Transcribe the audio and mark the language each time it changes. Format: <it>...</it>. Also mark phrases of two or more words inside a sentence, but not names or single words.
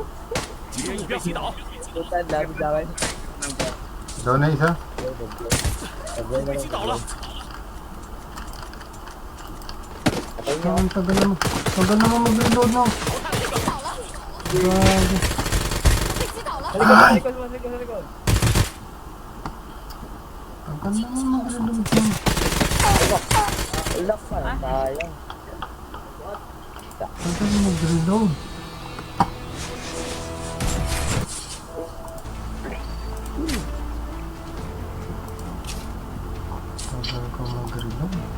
<zh>敌人已被击倒，</zh> <tl>Puta, ang dami. Doon na isa.</tl> <zh>我被击倒了。</zh> <tl>Patay niyo. Ang tagal naman. Tagal naman mag-reload no.</tl> <zh>被击倒了，</zh> <tl>Grabe.</tl> <zh>被击倒了。</zh> <tl>Sa likod, sa likod, sa likod. Tagal naman mag-reload no. Ulak pa, sayang. Tagal mag-reload. Tagal ko mag-reload.</tl>